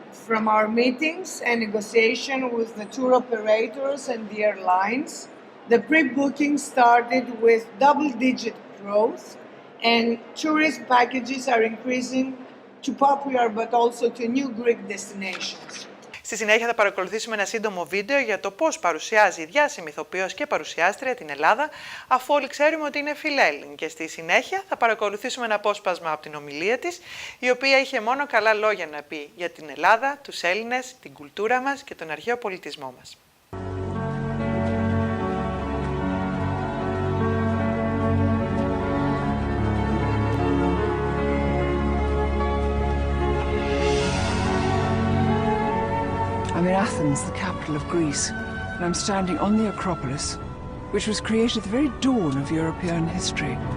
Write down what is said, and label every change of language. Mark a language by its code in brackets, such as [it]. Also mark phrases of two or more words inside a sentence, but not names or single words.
[en] From our meetings and negotiation with the tour operators and the airlines, the pre-booking started with double-digit growth, and tourist packages are increasing to popular but also to new Greek destinations. [el] Στη συνέχεια θα παρακολουθήσουμε ένα σύντομο βίντεο για το πώς παρουσιάζει η διάσημη ηθοποιός και παρουσιάστρια την Ελλάδα, αφού όλοι ξέρουμε ότι είναι φιλέλλην. Και στη συνέχεια θα παρακολουθήσουμε ένα απόσπασμα από την ομιλία της, η οποία είχε μόνο καλά λόγια να πει για την Ελλάδα, τους Έλληνες, την κουλτούρα μας και τον αρχαίο πολιτισμό μας. [en] I'm in Athens, the capital of Greece, and I'm standing on the Acropolis, which was created at the very dawn of European history.